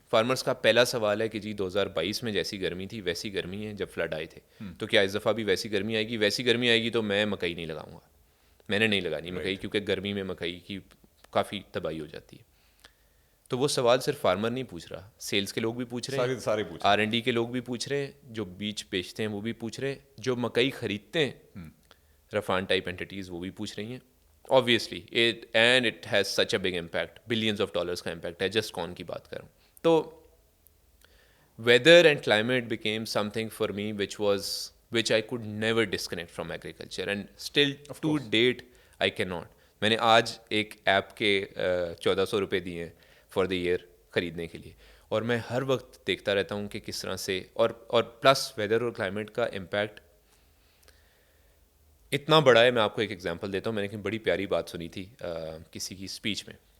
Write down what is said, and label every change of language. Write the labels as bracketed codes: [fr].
[ur] Farmers کا پہلا سوال ہے کہ جی 2022 میں جیسی گرمی تھی ویسی گرمی ہے جب فلڈ آئے تھے, تو کیا اس دفعہ بھی ویسی گرمی آئے گی؟ ویسی گرمی آئے گی تو میں مکئی نہیں لگاؤں گا, میں نے نہیں لگانی مکئی, کیونکہ گرمی میں مکئی کی کافی تباہی ہو جاتی ہے. تو وہ سوال صرف فارمر نہیں پوچھ رہا, سیلز کے لوگ بھی پوچھ رہے ہیں, سارے پوچھ R&D کے لوگ بھی پوچھ رہے ہیں, جو بیج بیچتے ہیں وہ بھی پوچھ رہے ہیں, جو مکئی خریدتے ہیں رفان ٹائپ اینٹیز وہ بھی پوچھ رہی ہیں. [en] obviously it has such a big impact, billions of dollars [ur] کا امپیکٹ ہے جسٹ کارن کی بات کروں تو. [en] weather and climate became something for me which I could never disconnect from agriculture, and still to date I cannot. [ur] میں نے آج ایک ایپ کے 1400 روپے دیے ہیں [en] for the year [ur] خریدنے کے لیے, اور میں ہر وقت دیکھتا رہتا ہوں کہ کس طرح سے اور پلس ویدر اور کلائمیٹ کا امپیکٹ اتنا بڑا ہے. میں آپ کو ایک ایگزامپل دیتا ہوں, میں نے ایک بڑی پیاری بات سنی تھی کسی کی اسپیچ میں.